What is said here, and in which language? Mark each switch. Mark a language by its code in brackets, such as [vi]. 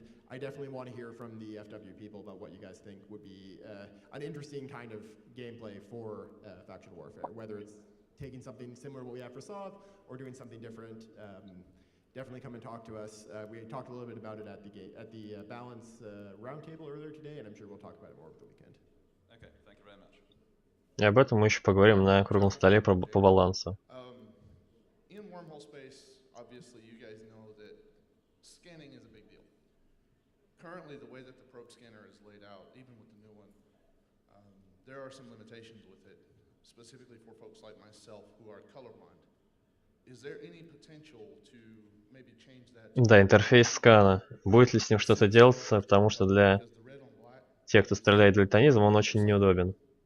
[en] I definitely want to hear from the FW people about what you guys think would be an interesting kind of gameplay for faction warfare, whether it's taking something similar to what we have for SOV or doing something different. Definitely come and talk to us. We talked a little bit about it at the balance roundtable earlier today, and I'm sure we'll talk about it more over the weekend. Okay, thank you very much. [ru] И об этом мы еще поговорим на круглом столе по балансу. [en] In wormhole space, obviously you guys know that scanning is a big deal. Currently, the way that the probe scanner is laid out, even with the new one, there are some limitations with it, specifically for folks like myself who are colorblind. Is there any potential to maybe change that? [ru] Да, интерфейс скана. Будет ли с ним что-то делаться, потому что для тех, кто стреляет дальтонизмом, он очень неудобен.